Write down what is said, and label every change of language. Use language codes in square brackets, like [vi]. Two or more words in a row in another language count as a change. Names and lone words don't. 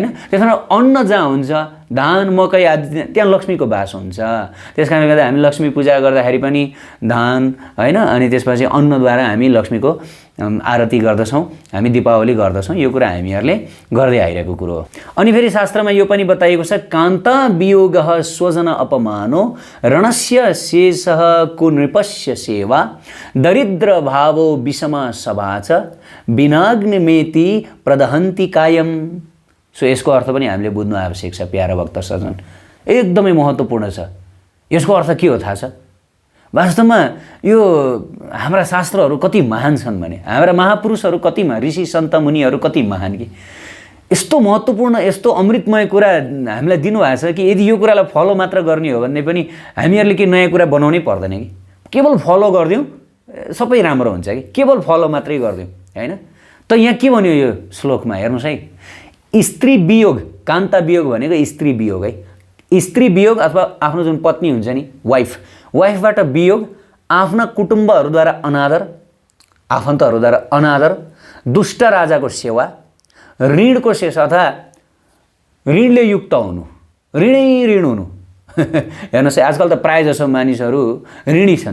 [ne] त्यसकारण अन्न जहाँ हुन्छ, धान मकै आदि, त्यहाँ लक्ष्मीको बास हुन्छ। त्यसकारणले गर्दा हामी लक्ष्मी पूजा गर्दाखेरि पनि धान हैन, अनि त्यसपछि अन्नद्वारा हामी लक्ष्मीको आरती गर्दछौँ, हामी दीपावली गर्दछौँ। यो कुरा हामीहरूले गर्दै आइरहेको कुरो हो। अनि फेरि शास्त्रमा यो पनि बताइएको छ, [sa] कान्ता वियोगः स्वजन अपमानो रणस्य शेषः कुनृपस्य सेवा दरिद्र भावो विषमा सभा च विनाग्निमेति प्रदहन्ति कायम। [ne] सो यसको अर्थ पनि हामीले बुझ्नु आवश्यक छ प्यारा भक्त सज्जन, एकदमै महत्त्वपूर्ण छ। यसको अर्थ के हो थाहा छ? वास्तवमा यो हाम्रा शास्त्रहरू कति महान छन् भने, हाम्रा महापुरुषहरू कति ऋषि सन्त मुनिहरू कति महान कि यस्तो महत्त्वपूर्ण, यस्तो अमृतमय कुरा हामीलाई दिनुभएको छ कि यदि यो कुरालाई फलो मात्र गर्ने हो भने पनि हामीहरूले के नयाँ कुरा बनाउनै पर्दैन कि केवल फलो गरिदिउँ सबै राम्रो हुन्छ कि केवल फलो मात्रै गरिदिउँ हैन। त यहाँ के भन्यो यो श्लोकमा हेर्नुहोस् है, स्त्री वियोग, कान्ता वियोग भनेको स्त्री वियोग है। स्त्री वियोग अथवा आफ्नो जुन पत्नी हुन्छ नि, वाइफबाट वियोग, आफ्ना कुटुम्बहरूद्वारा अनादर, आफन्तहरूद्वारा अनादर, दुष्ट राजाको सेवा, ऋणको शेष अथवा ऋणले युक्त हुनु, ऋण हुनु। हेर्नुहोस् आजकल त प्रायः जसो मानिसहरू ऋणी छन्।